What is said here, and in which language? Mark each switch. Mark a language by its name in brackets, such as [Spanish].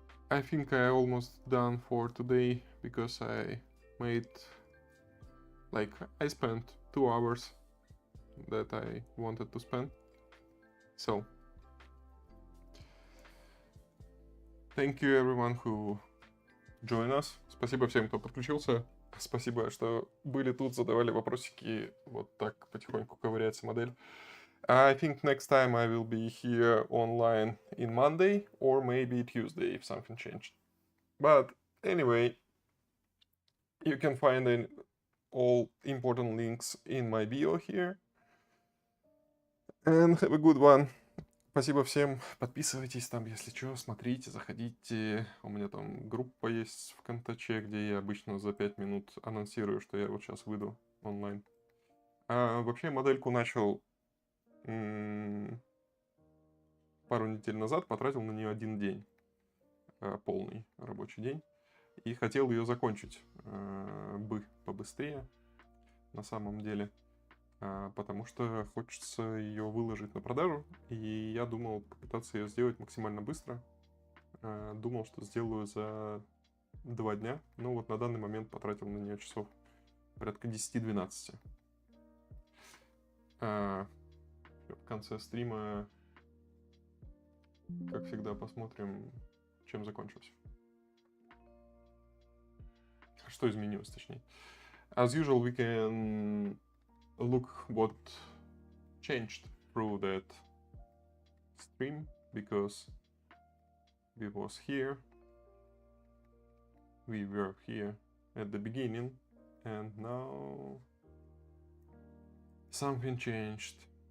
[English] I think I almost done for today because I made, like, I spent 2 hours that I wanted to spend. So, thank you everyone who joined us. [Russian] Спасибо всем, кто подключился. Спасибо, что были тут, задавали вопросики. Вот так потихоньку ковыряется модель. [English] I think next time I will be here online in Monday or maybe Tuesday if something changed. But anyway, you can find all important links in my bio here. And have a good one. [Russian] Спасибо всем. Подписывайтесь там, если что, смотрите, заходите. У меня там группа есть в ВКонтаче, где я обычно за 5 минут анонсирую, что я вот сейчас выйду онлайн. Вообще модельку начал пару недель назад, потратил на нее 1 день. Полный рабочий день. И хотел ее закончить побыстрее, на самом деле. Потому что хочется ее выложить на продажу. И я думал попытаться ее сделать максимально быстро. Думал, что сделаю за 2 дня. Ну вот на данный момент потратил на нее часов порядка 10-12. В конце стрима, как всегда, посмотрим, чем закончился. Что изменилось, точнее. [English] As usual, we can look what changed through that stream, because we were here at the beginning, and now something changed.